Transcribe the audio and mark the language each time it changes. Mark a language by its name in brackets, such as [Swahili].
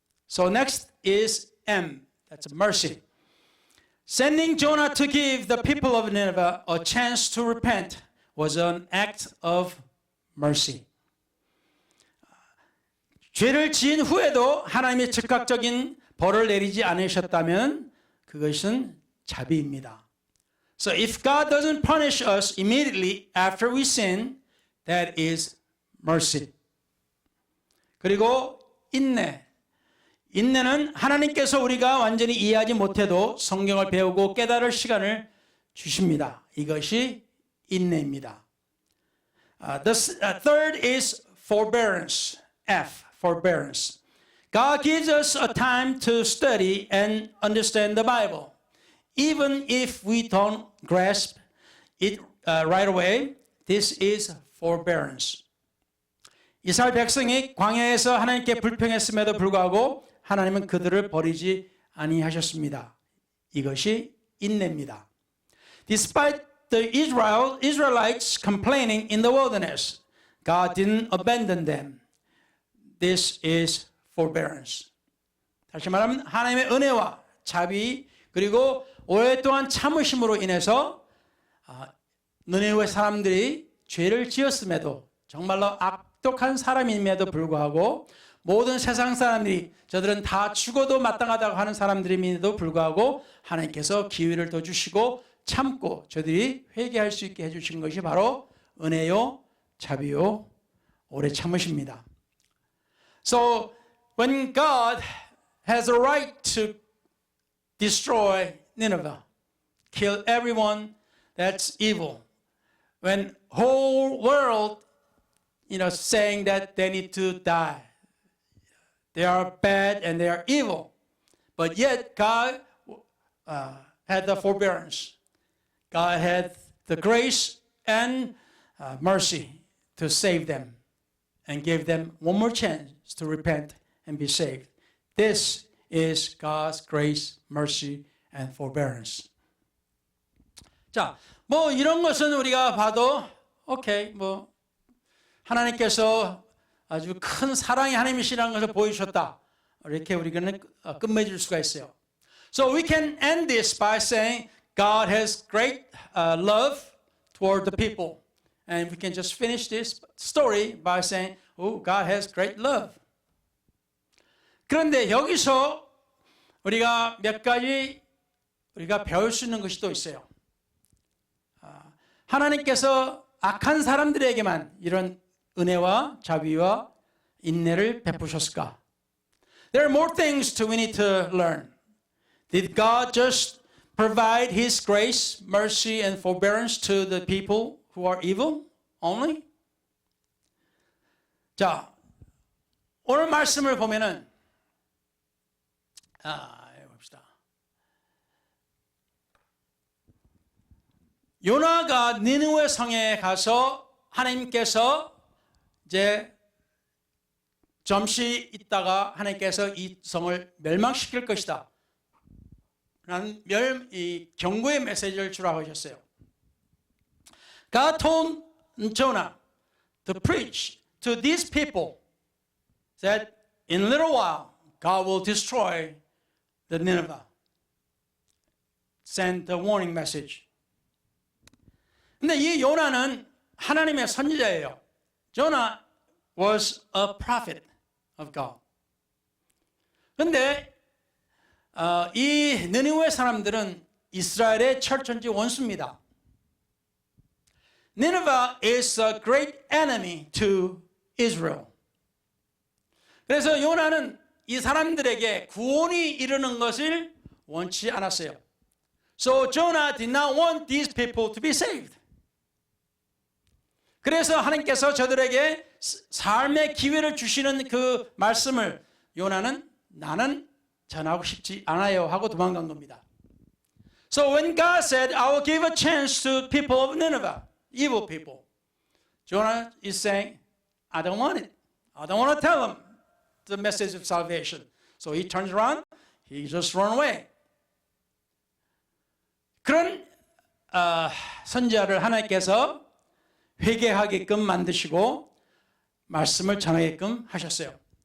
[English] So next is M. That's mercy. Sending Jonah to give the people of Nineveh a chance to repent was an act of mercy. [Korean] 죄를 지은 후에도 하나님의 즉각적인 벌을 내리지 않으셨다면 그것은 자비입니다. [English] So if God doesn't punish us immediately after we sin, that is mercy. [Korean] 그리고 인내. 인내는 하나님께서 우리가 완전히 이해하지 못해도 성경을 배우고 깨달을 시간을 주십니다. 이것이 인내입니다. [English] The third is forbearance. F, forbearance. God gives us a time to study and understand the Bible. Even if we don't grasp it right away, this is forbearance. [Korean] 이스라엘 백성이 광야에서 하나님께 불평했음에도 불구하고 하나님은 그들을 버리지 아니하셨습니다. 이것이 인내입니다. [English] Despite the Israelites complaining in the wilderness, God didn't abandon them. This is forbearance. [Korean] 다시 말하면 하나님의 은혜와 자비 그리고 오랫동안 참으심으로 인해서 느니웨 사람들이 죄를 지었음에도 정말로 악독한 사람임에도 불구하고 모든 세상 사람들이 저들은 다 죽어도 마땅하다고 하는 사람들임에도 불구하고 하나님께서 기회를 더 주시고 참고 저들이 회개할 수 있게 해주신 것이 바로 은혜요 자비요 오래 참으십니다. [English] So when God has a right to destroy Nineveh, kill everyone that's evil, when whole world saying that they need to die, they are bad and they are evil, but yet God had the forbearance. God had the grace and mercy to save them and give them one more chance to repent and be saved. This is God's grace, mercy, and forbearance. [Korean] 자, 이런 것은 우리가 봐도 오케이, 하나님께서 아주 큰 사랑의 하나님이시라는 것을 보여주셨다. 이렇게 우리는 끝맺을 수가 있어요. [English] So we can end this by saying God has great love toward the people. And we can just finish this story by saying, oh, God has great love. [Korean] 그런데 여기서 우리가 몇 가지 우리가 배울 수 있는 것이 또 있어요. 하나님께서 악한 사람들에게만 이런 은혜와 자비와 인내를 베푸셨을까? [English] There are more things we need to learn. Did God just provide His grace, mercy, and forbearance to the people who are evil only? [Korean] 자, 오늘 말씀을 보면은 봅시다. 요나가 니느웨 성에 가서 하나님께서 이제 잠시 있다가 하나님께서 이 성을 멸망시킬 것이다 라는 경고의 메시지를 주라고 하셨어요. [English] God told Jonah to preach to these people that in a little while God will destroy the Nineveh. Send the warning message. [Korean] 근데 이 요나는 하나님의 선지자예요. [English] Jonah was a prophet of God. [Korean] 근데 이 느니웨 사람들은 이스라엘의 철천지 원수입니다. [English] Nineveh is a great enemy to Israel. [Korean] 그래서 요나는 이 사람들에게 구원이 이르는 것을 원치 않았어요. [English] So Jonah did not want these people to be saved. [Korean] 그래서 하나님께서 저들에게 삶의 기회를 주시는 그 말씀을 요나는 나는 전하고 싶지 않아요 하고 도망간 겁니다. [English] So when God said, I will give a chance to people of Nineveh, evil people, Jonah is saying, I don't want it. I don't want to tell them the message of salvation. So he turns around, he just runs away. [Korean] 그런 선지자를 하나님께서 회개하게끔 만드시고 말씀을 전하게끔 하셨어요.